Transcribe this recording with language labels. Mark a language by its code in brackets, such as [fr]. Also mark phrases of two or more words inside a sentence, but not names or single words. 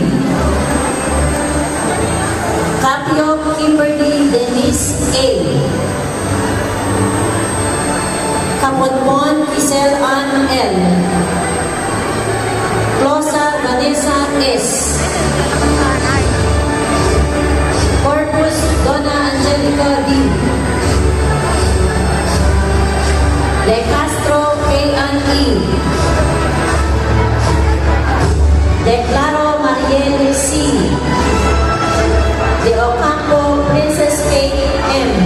[en] Capio Kimberly Denise A. Kaponpon Giselle Ann L. Closa Vanessa S. Corpus Donna Angelica D. De Castro K.N. E. De Claro Mariel C. De Ocampo Princess K.M.